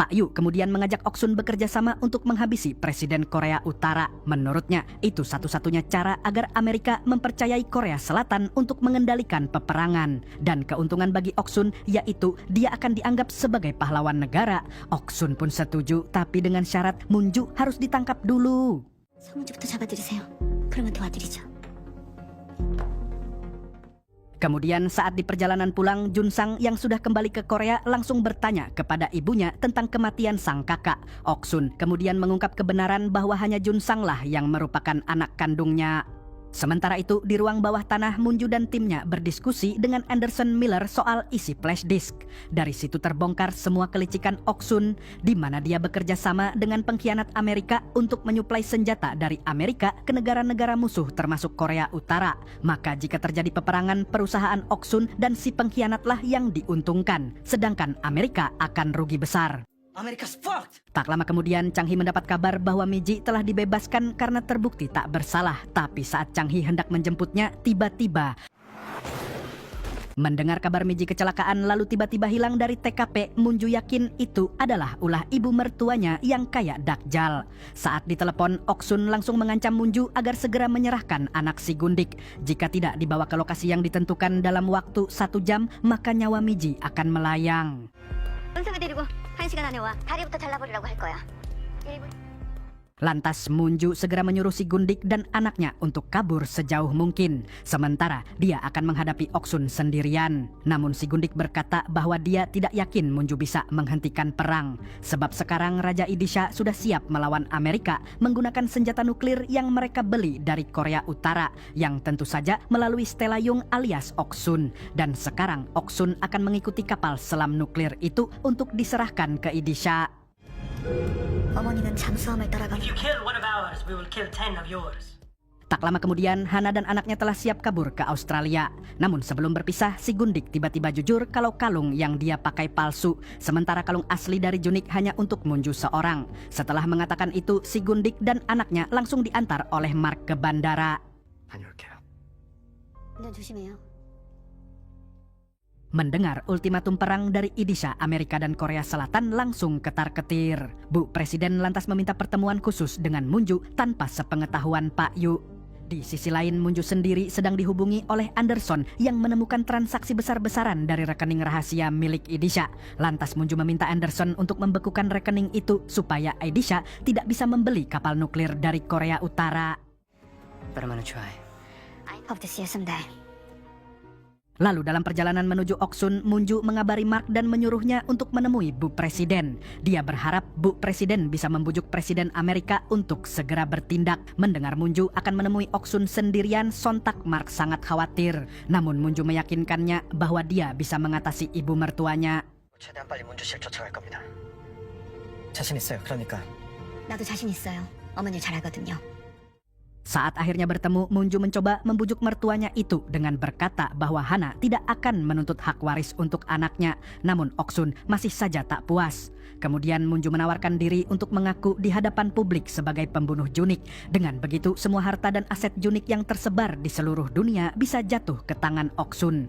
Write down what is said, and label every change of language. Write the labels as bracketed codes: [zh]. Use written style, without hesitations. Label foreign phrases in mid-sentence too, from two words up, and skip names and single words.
[id] Pak Yu kemudian mengajak Oksun bekerja sama untuk menghabisi Presiden Korea Utara. Menurutnya, itu satu-satunya cara agar Amerika mempercayai Korea Selatan untuk mengendalikan peperangan. Dan keuntungan bagi Oksun yaitu dia akan dianggap sebagai pahlawan negara. Oksun pun setuju, tapi dengan syarat Moon-ju harus ditangkap dulu. [ko] 서문주부터 잡아들이세요. 그러면 도와드리죠. [id] Kemudian saat di perjalanan pulang, Junsang yang sudah kembali ke Korea langsung bertanya kepada ibunya tentang kematian sang kakak. Oksun kemudian mengungkap kebenaran bahwa hanya Junsanglah yang merupakan anak kandungnya. Sementara itu, di ruang bawah tanah, Moon-ju dan timnya berdiskusi dengan Anderson Miller soal isi [en] flash disk. [id] Dari situ terbongkar semua kelicikan Oksun, di mana dia bekerja sama dengan pengkhianat Amerika untuk menyuplai senjata dari Amerika ke negara-negara musuh termasuk Korea Utara. Maka jika terjadi peperangan, perusahaan Oksun dan si pengkhianatlah yang diuntungkan, sedangkan Amerika akan rugi besar. [en] America's fucked! [id] Tak lama kemudian, Chang Hee mendapat kabar bahwa Miji telah dibebaskan karena terbukti tak bersalah. Tapi saat Chang Hee hendak menjemputnya, tiba-tiba mendengar kabar Miji kecelakaan lalu tiba-tiba hilang dari TKP, Moon-ju yakin itu adalah ulah ibu mertuanya yang kayak dakjal. Saat ditelepon, Oksun langsung mengancam Moon-ju agar segera menyerahkan anak si Gundik. Jika tidak dibawa ke lokasi yang ditentukan dalam waktu 1 jam, maka nyawa Miji akan melayang. [ko] 은성을 데리고 1시간 안에 와. 다리부터 잘라버리라고 할 거야. [id] Lantas Moon-ju segera menyuruh si Gundik dan anaknya untuk kabur sejauh mungkin. Sementara dia akan menghadapi Oksun sendirian. Namun si Gundik berkata bahwa dia tidak yakin Moon-ju bisa menghentikan perang. Sebab sekarang Raja Idisha sudah siap melawan Amerika menggunakan senjata nuklir yang mereka beli dari Korea Utara. Yang tentu saja melalui Stella-yung alias Oksun. Dan sekarang Oksun akan mengikuti kapal selam nuklir itu untuk diserahkan ke Idisha. [ko] 어머니는 잠수함을 따라가는 [en] If you kill one of ours, we will kill 10 of yours. [id] Tak lama kemudian, Hana dan anaknya telah siap kabur ke Australia. Namun sebelum berpisah, si Gundik tiba-tiba jujur kalau kalung yang dia pakai palsu. Sementara kalung asli dari Junik hanya untuk Moon-ju seorang. Setelah mengatakan itu, si Gundik dan anaknya langsung diantar oleh Mark ke bandara. [ko] 다녀올게요. 운전 조심해요. [id] Mendengar ultimatum perang dari Idisha, Amerika dan Korea Selatan langsung ketar-ketir. Bu Presiden lantas meminta pertemuan khusus dengan Moon-ju tanpa sepengetahuan Pak Yu. Di sisi lain, Moon-ju sendiri sedang dihubungi oleh Anderson yang menemukan transaksi besar-besaran dari rekening rahasia milik Idisha. Lantas Moon-ju meminta Anderson untuk membekukan rekening itu supaya Idisha tidak bisa membeli kapal nuklir dari Korea Utara. [en] But I'm gonna try. I hope to see you someday. [id] Lalu dalam perjalanan menuju Oksun, Moon-ju mengabari Mark dan menyuruhnya untuk menemui Bu Presiden. Dia berharap Bu Presiden bisa membujuk Presiden Amerika untuk segera bertindak. Mendengar Moon-ju akan menemui Oksun sendirian, sontak Mark sangat khawatir. Namun Moon-ju meyakinkannya bahwa dia bisa mengatasi ibu mertuanya. [ko] 최대한 빨리 문주실 쫓아갈 겁니다. 자신 있어요. 그러니까 나도 자신 있어요. 어머니 잘 알거든요. [id] Saat akhirnya bertemu, Moon-ju mencoba membujuk mertuanya itu dengan berkata bahwa Hana tidak akan menuntut hak waris untuk anaknya. Namun Oksun masih saja tak puas. Kemudian Moon-ju menawarkan diri untuk mengaku di hadapan publik sebagai pembunuh Junik. Dengan begitu, semua harta dan aset Junik yang tersebar di seluruh dunia bisa jatuh ke tangan Oksun.